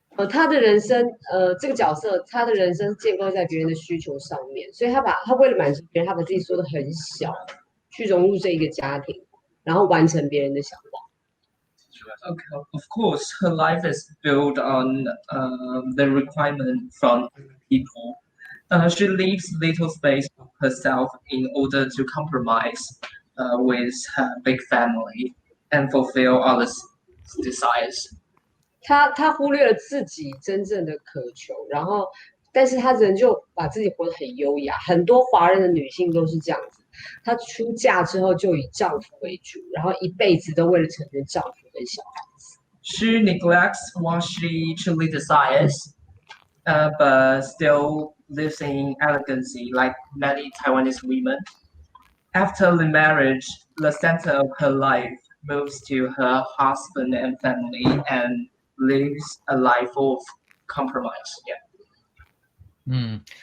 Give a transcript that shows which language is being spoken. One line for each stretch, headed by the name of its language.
Chinese: 他的人生，这个角色，他的人生建构在别人的需求上面，所以他为了满足别人，他把自己缩得很小，去融入这一个家庭，然后完成别人的想法。
English: Okay, of course, her life is built on the requirement from people. She leaves little space for herself in order to compromise with her big family and fulfill others' desires.
Chinese: 他忽略了自己真正的渴求，然后，但是他仍旧把自己活得很优雅。很多华人的女性都是这样子，她出嫁之后就以丈夫为主，然后一辈子都为了成全丈夫跟小孩子。
English: She neglects what she truly desires, but still lives in elegancy like many Taiwanese women. After the marriage, the center of her life moves to her husband and family and lives a life of compromise. Yeah.